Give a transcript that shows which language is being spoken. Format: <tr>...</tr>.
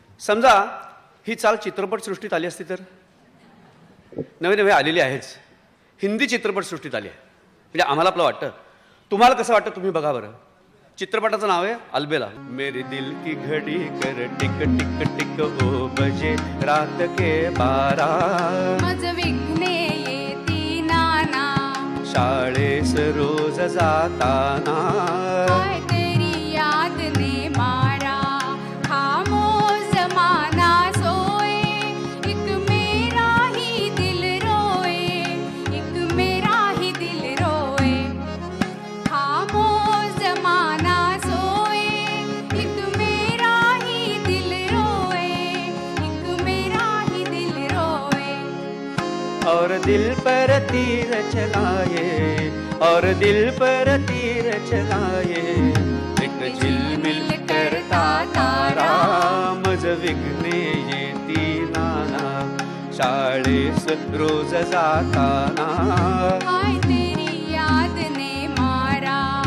<mr>समजा ही चाल चित्रपटसृष्टीत आली असती तर? नवे नवे आलेली आहेच, हिंदी चित्रपटसृष्टीत आली आहे. म्हणजे आम्हाला आपलं वाटतं. तुम्हाला कसं वाटतं तुम्ही बघा बरं. चित्रपटाचं नाव आहे अलबेला.</mr> <hi>मेरे दिल की घडी कर टिक टिक टिक ओ बजे रात के 12.</hi> <mr>मज विघ्ने येती नाना, शाळेस रोज जाताना.</mr> <hi>हाय तेरी याद ने मारा, खामोश माना सोए. एक मेरा ही दिल रोए, एक मेरा ही दिल रोए. खामोश माना सोए, एक मेरा ही दिल रोए, एक मेरा ही दिल रोए. और दिल पर तीर चलाए, और दिल पर तीर चलाए. एक झिलमिल करता तारा,</hi> <mr>मज विघ्ने येती नाना. शाळेस रोज जाताना.</mr> <hi>हाय तेरी याद ने मारा.</hi>